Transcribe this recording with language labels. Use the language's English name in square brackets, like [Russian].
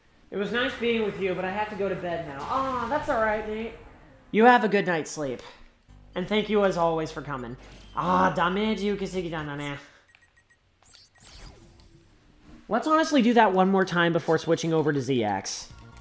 [English] It was nice being with you, but I have to go to bed now. Ah, that's alright, Nate. You have a good night's sleep. And thank you as always for coming. [Japanese] Ah, ダメージ受けすぎたんだね。 [English] Let's honestly do that one more time before switching over to ZX.